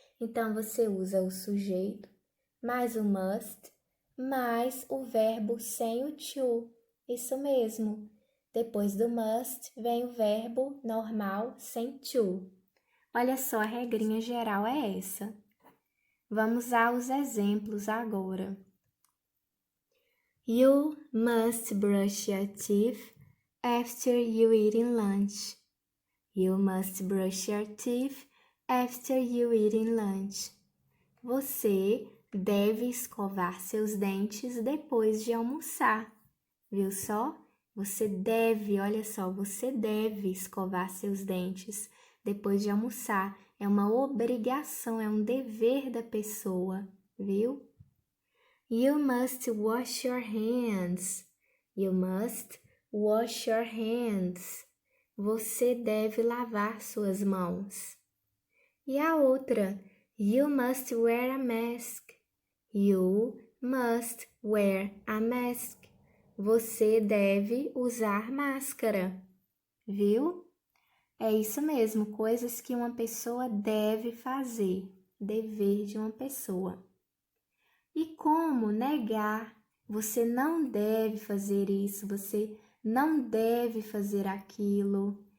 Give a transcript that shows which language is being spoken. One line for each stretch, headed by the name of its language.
Portuguese: Então, você usa o sujeito, mais o must, mais o verbo sem o to. Isso mesmo. Depois do must vem o verbo normal sem to. Olha só, a regrinha geral é essa. Vamos aos exemplos agora.
English: You must brush your teeth after you eating lunch. You must brush your teeth after you eating lunch.
Portuguese: Você deve escovar seus dentes depois de almoçar. Viu só? Você deve, olha só, você deve escovar seus dentes depois de almoçar. É uma obrigação, é um dever da pessoa, viu?
English: You must wash your hands. You must wash your hands.
Portuguese: Você deve lavar suas mãos. E a outra,
English: you must wear a mask. You must wear a mask.
Portuguese: Você deve usar máscara, viu? É isso mesmo, coisas que uma pessoa deve fazer, dever de uma pessoa. E como negar? Você não deve fazer isso, você não deve fazer aquilo.